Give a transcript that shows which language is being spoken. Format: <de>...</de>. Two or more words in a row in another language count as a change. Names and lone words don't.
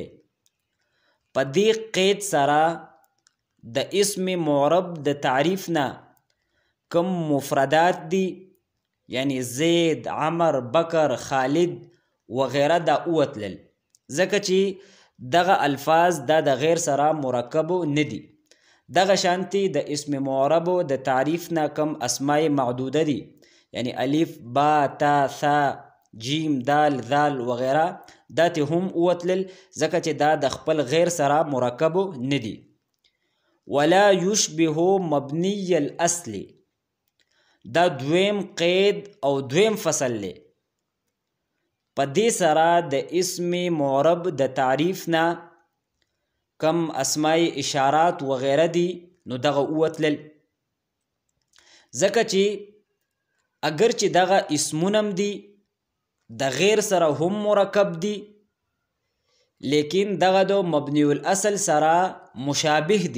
<ps>په دې قید سره د اسم معرب د تعریف نه کم مفردات دي، یعنی زید، عمر، بکر، خالد وغیره دا اوتلل، ځکه چې دغه الفاظ دا د غیر سره مرکبو نه دي. دغه شانتي د اسم معربو د تعریف نه کم اسماء معدوده دي، یعنی الف، با، تا، ثا، جیم، دال، ذال وغیره دا ته هم اوتلل، ځکه چې دا د خپل غیر سره مرکبو نه دي.</ps> <ar>ولا يشبه مبني الاصل</ar> <ps>دا دویم قید او دویم فصل دی. په دې سره د اسم معرب د تعریف نه کم اسماء اشارات وغیره دي نو دغه ووتلل. ځکه چې اگر چې دغه اسمونم دي د غیر سره هم مرکب دي لیکن دغه د مبنی الاصل سره مشابه دي.</ps>